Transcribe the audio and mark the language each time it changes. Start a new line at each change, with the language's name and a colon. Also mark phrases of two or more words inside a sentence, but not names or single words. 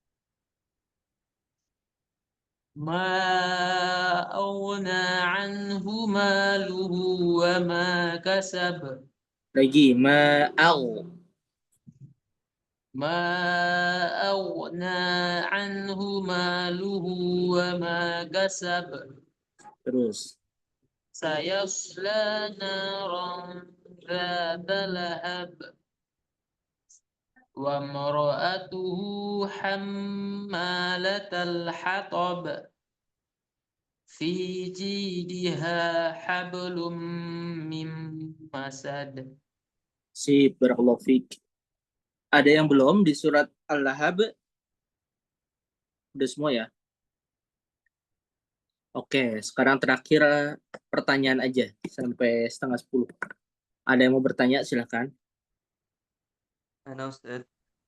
Arabic: ما أغنى عنه ماله وما كسب.
Indonesian: lagi ma'au.
Arabic: ما أغنى عنه ماله وما كسب.
Indonesian: Terus
Arabic: سيصلى نارا ذات لهب. وامرأته حمالة الحطب. في جيدها حبل من مسد. si بارك الله فيك.
Indonesian: Ada yang belum di surat Al-Lahab? Udah semua ya? Oke, sekarang terakhir pertanyaan aja sampai 9:30. Ada yang mau bertanya? Silakan. Ana Ustaz.